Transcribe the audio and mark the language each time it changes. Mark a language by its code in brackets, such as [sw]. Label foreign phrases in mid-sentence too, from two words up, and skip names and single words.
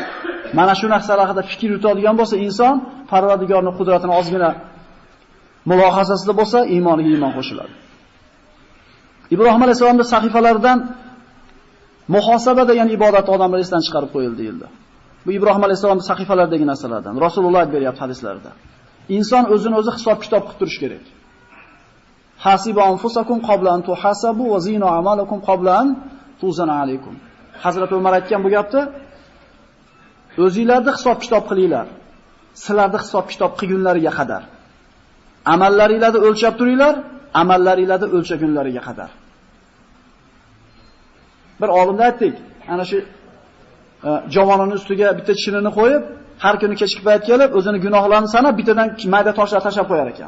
[uz] Mana shu narsalar haqida fikr yuritadigan bo'lsa, inson Parvardigorning qudratini ozgina mulohazasida bo'lsa, iymoniga iymon qo'shiladi. Ibrohim alayhisolamning sahifalaridan muhosaba degan ibodat odamlar esdan chiqarib qo'yildi deyildi. Bu Ibrohim alayhisolamning sahifalaridagi narsalardan. Rasululloh aytib beryapti hadislarida. Inson o'zini o'zi hisob-kitob qilib turish kerak. [ar] حاسبوا أنفسكم قبل أن تحاسبوا وزنوا أعمالكم قبل أن توزن عليكم. [uz] Hazrat Umar aytgan bu gapni, o'zingizlarni hisob-kitob qilinglar. Sizlarni hisob-kitob qilgunlariga qadar. Amallaringizni o'lchab turinglar, amallaringizni o'lchagunlariga qadar. Bir olimda aytdik, ana shu javonining ustiga bitta chinini qo'yib, har kuni kechki payt kelib, o'zini gunohlarini sanab, bittadan mayda toshlar tashab qo'yar ekan.